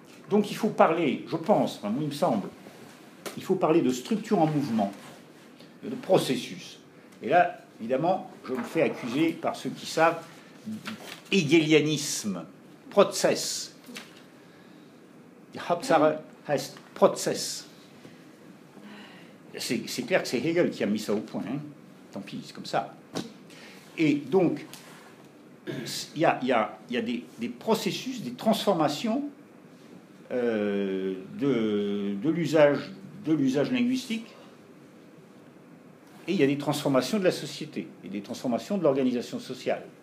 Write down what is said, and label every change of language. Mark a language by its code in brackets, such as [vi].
[fr] Donc il faut parler, je pense, enfin, il me semble, il faut parler de structure en mouvement, de processus. Et là, évidemment, je me fais accuser par ceux qui savent, hegelianisme, process. [de] Die Hauptsache heißt process. [fr] C'est clair que c'est Hegel qui a mis ça au point. Hein. Tant pis, c'est comme ça. Et donc, il y a des processus, des transformations de l'usage linguistique, et il y a des transformations de la société, et des transformations de l'organisation sociale.